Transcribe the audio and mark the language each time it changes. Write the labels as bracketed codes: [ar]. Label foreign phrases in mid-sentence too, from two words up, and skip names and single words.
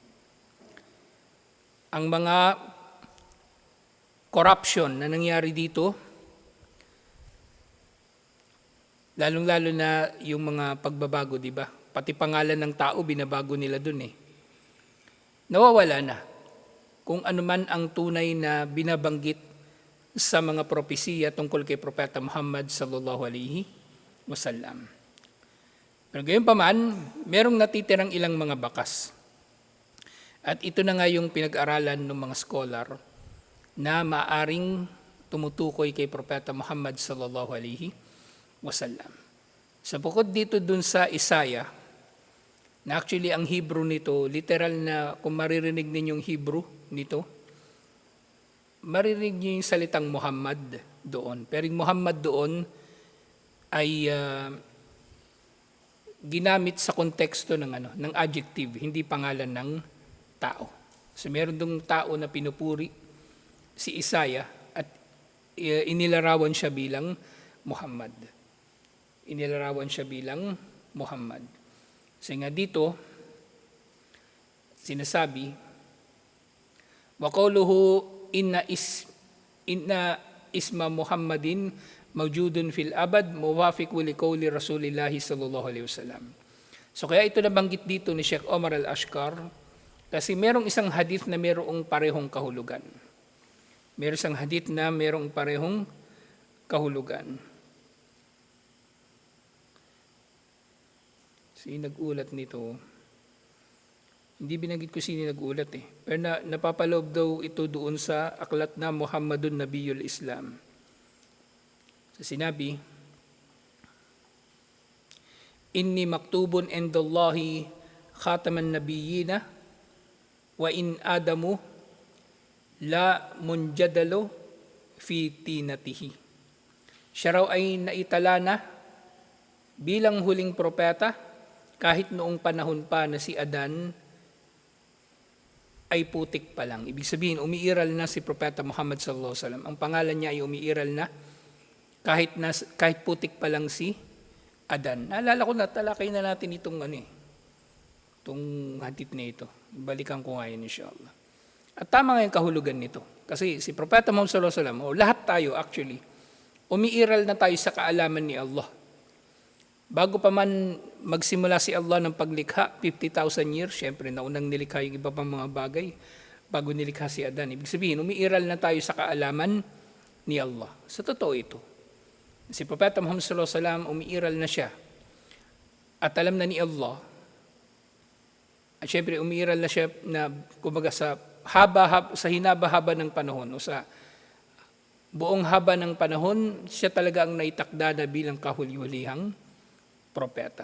[tl] Ang mga corruption na nangyari dito, lalong-lalo na yung mga pagbabago, di ba? Pati pangalan ng tao, binabago nila dun Nawawala na kung anuman ang tunay na binabanggit sa mga propesiya tungkol kay Propeta Muhammad [ar] صلى الله عليه وسلم. [tl] Pero gayon pa man, merong natitirang ilang mga bakas. At ito na nga yung pinag-aralan ng mga scholar na maaring tumutukoy kay Propeta Muhammad [ar] صلى الله عليه وسلم. [tl] Sa bukod dito dun sa Isaiah, na actually ang Hebrew nito, literal na kung maririnig ninyong Hebrew nito, maririnig niyo yung salitang Muhammad doon. Pero yung Muhammad doon ay ginamit sa konteksto ng adjective, hindi pangalan ng tao. So meron dong tao na pinupuri si Isaiah at inilarawan siya bilang Muhammad. Inilarawan siya bilang Muhammad. So nga dito, sinasabi, [ar] وقوله إن اسم محمد موجود في الأبد موافق لقول رسول الله صلى الله عليه وسلم. [tl] So kaya ito nabanggit dito ni Sheikh Omar Al-Ashkar kasi merong isang hadith na merong parehong kahulugan. Merong isang hadith na merong parehong kahulugan. Sino nag-ulat nito? Hindi binanggit ko sino nag-ulat eh. Pero napapaloob daw ito doon sa aklat na Muhammadun Nabiyul Islam. So sinabi, [ar] إني مكتوب عند الله خاتم النبيين وإن آدم لمنجدل في طينته. [tl] Siya raw ay naitala na bilang huling propeta kahit noong panahon pa na si Adan ay putik pa lang. Ibig sabihin, umiiral na si Propeta Muhammad [ar] صلى الله عليه وسلم. [tl] Ang pangalan niya ay umiiral na kahit putik pa lang si Adan. Naalala ko na, talakay na natin itong itong hadith na ito. Balikan ko ngayon inshallah. At tama nga yung kahulugan nito. Kasi si Propeta Muhammad [ar] صلى الله عليه وسلم, [tl] o lahat tayo actually, umiiral na tayo sa kaalaman ni Allah. Bago pa man magsimula si Allah ng paglikha, 50,000 years, syempre naunang nilikha yung iba pang mga bagay bago nilikha si Adan. Ibig sabihin, umiiral na tayo sa kaalaman ni Allah. Sa totoo ito. Si Propeta Muhammad [ar] صلى الله عليه وسلم, [tl] umiiral na siya. At alam na ni Allah. At syempre, umiiral na siya na kumbaga sa hinaba-haba ng panahon o sa buong haba ng panahon, siya talaga ang naitakda na bilang kahuli-hulihang propeta.